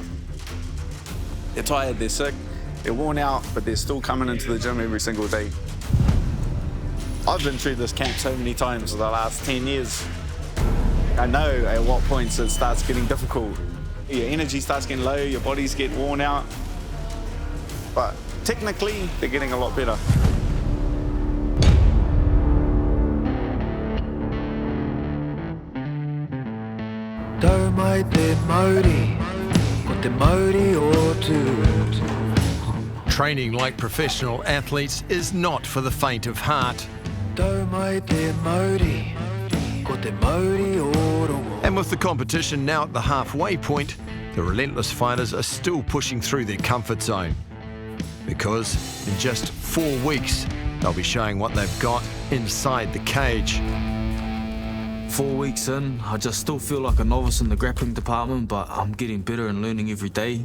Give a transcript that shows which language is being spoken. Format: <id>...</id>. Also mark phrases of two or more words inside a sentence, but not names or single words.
<en>They're tired, they're sick, they're worn out, but they're still coming into the gym every single day. I've been through this camp so many times in the last 10 years. I know at what points it starts getting difficult. Your energy starts getting low, your bodies get worn out, but technically, they're getting a lot better.</en> <mi>Tau mai te mauri, ko te mauri o tū.</mi> <en>Training like professional athletes is not for the faint of heart.</en> <mi>Tau mai te mauri, ko te mauri o rongo.</mi> <en>And with the competition now at the halfway point, the Relentless fighters are still pushing through their comfort zone. Because in just 4 weeks, they'll be showing what they've got inside the cage. 4 weeks in, I just still feel like a novice in the grappling department, but I'm getting better and learning every day.</en>